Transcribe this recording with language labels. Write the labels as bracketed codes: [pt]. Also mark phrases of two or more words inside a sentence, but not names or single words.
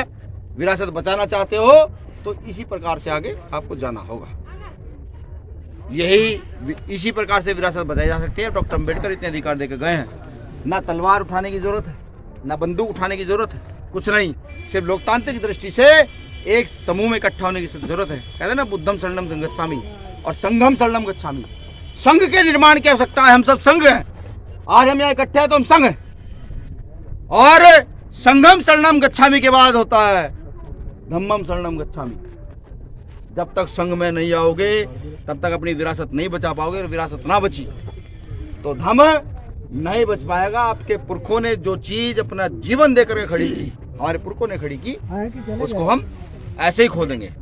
[hi] विरासत बचाना चाहते हो तो इसी प्रकार से आगे आपको जाना होगा। इसी प्रकार से विरासत बचाई जा सकती है। डॉक्टर अम्बेडकर इतने अधिकार देकर गए हैं, ना तलवार उठाने की जरूरत है, ना बंदूक उठाने की जरूरत है, कुछ नहीं। सिर्फ लोकतांत्रिक दृष्टि से एक समूह में इकट्ठा होने की जरूरत है। कहते हैं ना, [pi] बुद्धम शरणम गच्छामि और संघम शरणम गच्छामि। [hi] संघ के निर्माण की आवश्यकता है। हम सब संघ हैं। आज हम यहाँ इकट्ठे हैं तो हम संघ हैं। और [pi] संघम शरणम गच्छामि [hi] के बाद होता है [pi] धम्मम शरणम गच्छामि। [hi] जब तक संघ में नहीं आओगे तब तक अपनी विरासत नहीं बचा पाओगे, और विरासत ना बची तो धम्म नहीं बच पाएगा। आपके पुरखों ने जो चीज अपना जीवन देकर खड़ी की, हमारे पुरखों ने खड़ी की, उसको हम ऐसे ही खो देंगे।